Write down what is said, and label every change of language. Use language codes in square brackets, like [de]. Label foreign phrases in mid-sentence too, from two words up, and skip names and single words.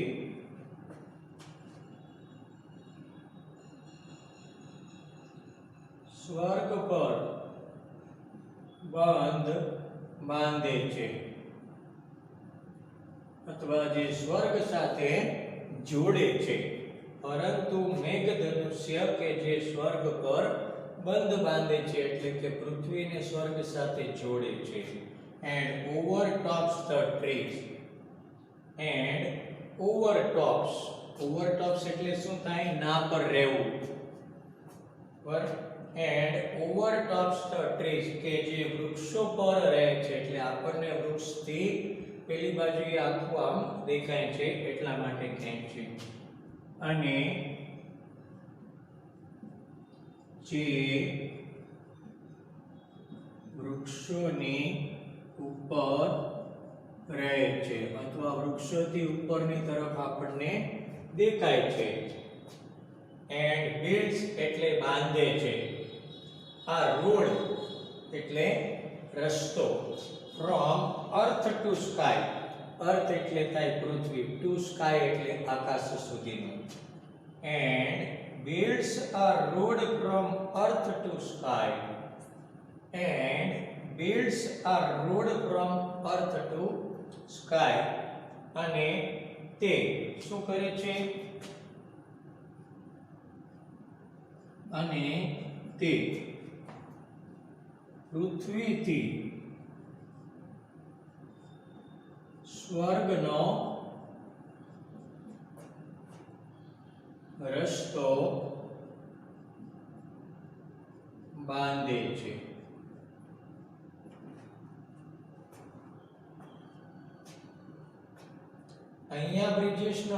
[gu] સ્વર્ગ પર બંધ બાંધે છે અથવા જે સ્વર્ગ સાથે જોડે છે પરંતુ મેઘધનુષ્ય કે જે સ્વર્ગ પર બંધ બાંધે છે એટલે કે પૃથ્વીને સ્વર્ગ સાથે જોડે છે [en] and overtops the trees and [gu] overtops એટલે શું થાય ના પર રહેવું પર [en] and overtops the trees [gu] કે જે વૃક્ષો પર રહે છે એટલે આપણને વૃક્ષથી પેલી બાજુએ આખું આમ દેખાય છે એટલા માટે કહે છે અને જે વૃક્ષોની ઉપર રહે છે અથવા વૃક્ષોથી ઉપરની તરફ આપણને દેખાય છે એન્ડ બિલ્ડ્સ એટલે બાંધે છે આ રોડ એટલે રસ્તો [en] from earth to sky [gu] અર્થ એટલે થાય પૃથ્વી [en] to sky [gu] એટલે આકાશ સુધીનો [en] and builds a road from earth to sky and builds a road from earth to sky [gu] અને તે શું કરે છે અને તે પૃથ્વીથી સ્વર્ગનો રસ્તો બાંધે છે અહીંયા બ્રિજેસનો